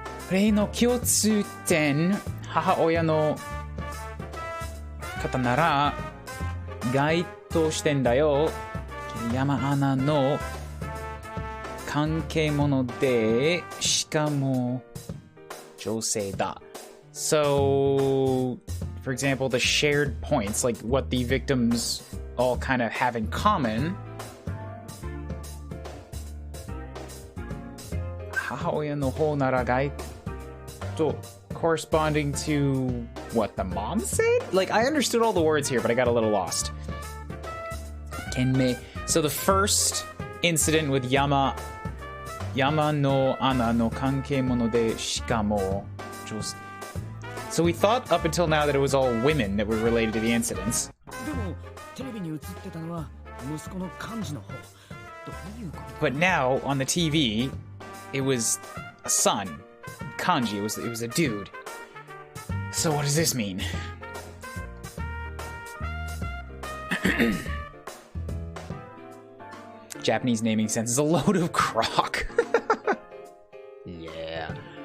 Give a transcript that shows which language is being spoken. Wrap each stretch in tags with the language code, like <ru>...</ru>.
<ja>例の共通点、母親の方なら該当してんだよ。山アナの関係者でしかも女性だ。</ja> <en>So, for example, the shared points, like what the victims all kind of have in common.</en> <ja>母親の方なら該当</ja> <en>corresponding to what the mom said? Like, I understood all the words here, but I got a little lost. Kenmei. So the first incident with</en> <ja>Yama no Ana no kankemono de shikamo.</ja> <en>So we thought up until now that it was all women that were related to the incidents.</en> <ja>でもテレビに映ってたのは息子の幹事の方。どういうこと？</ja> <en>But now on the TV, it was a son. Kanji, it was a dude. So what does this mean? Japanese naming sense is a load of crock. Yeah.</en>